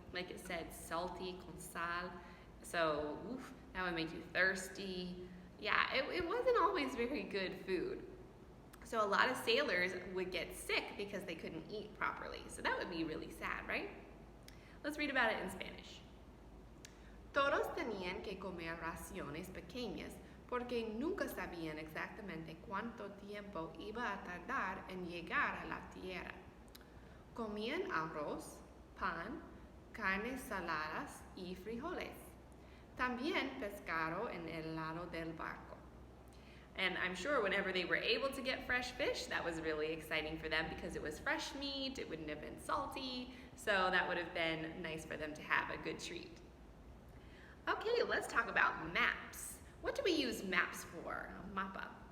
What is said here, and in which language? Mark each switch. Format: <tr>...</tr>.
<en>Like it said, salty,</en> <es>con sal.</es> <en>So, that would make you thirsty. Yeah, it wasn't always very good food. So a lot of sailors would get sick because they couldn't eat properly. So that would be really sad, right? Let's read about it in Spanish.</en> <es>Todos tenían que comer raciones pequeñas porque nunca sabían exactamente cuánto tiempo iba a tardar en llegar a la tierra. Comían arroz, pan, carnes saladas y frijoles. También pescado en el lado del barco.</es> <en>And I'm sure whenever they were able to get fresh fish, that was really exciting for them because it was fresh meat, it wouldn't have been salty, so that would have been nice for them to have a good treat. Okay, let's talk about maps. What do we use maps for?</en> <es>Mapa.</es>